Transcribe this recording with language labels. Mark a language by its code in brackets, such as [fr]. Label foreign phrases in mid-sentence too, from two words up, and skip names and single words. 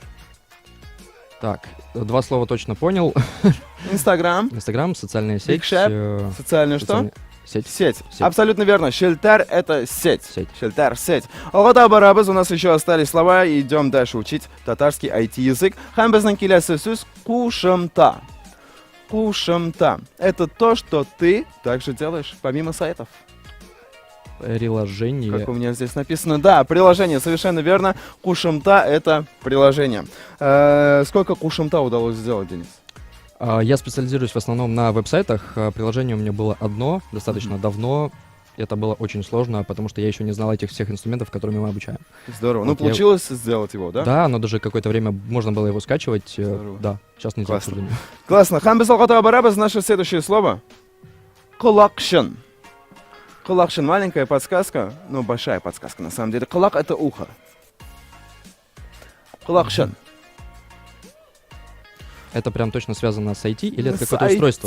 [ru] Так, два слова точно понял. Инстаграм, Инстаграм, социальная сеть. Big Shop, социальную что? Сеть. Сеть. Сеть. Абсолютно верно. Шелтер — это сеть. Сеть. Шелтер — сеть. [tt] Алгата барабыз, [ru] у нас еще остались слова. Идем дальше учить татарский IT-язык. [tt] Һәм безнең киләсе сүз кушымта. Кушымта. [ru] Это то, что ты также делаешь помимо сайтов. Приложение. Как у меня здесь написано. Да, приложение, совершенно верно. Кушымта — это приложение. Сколько кушымта удалось сделать, Денис? Я специализируюсь в основном на веб-сайтах. Приложение у меня было одно, достаточно давно. это было очень сложно, потому что я еще не знал этих всех инструментов, которыми мы обучаем. Здорово. Ну, Вот я- получилось сделать его, да? Да, но даже какое-то время можно было его скачивать. Здорово. Да, сейчас нельзя, к Классно. сожалению. Классно. [tt] Һәм без алга барабыз. [ru] Наше следующее слово. Колакшин. Колакшин. Маленькая подсказка. Ну, большая подсказка, на самом деле. Колак — это ухо. Колакшин. Это прям точно связано с IT или это С какое-то устройство?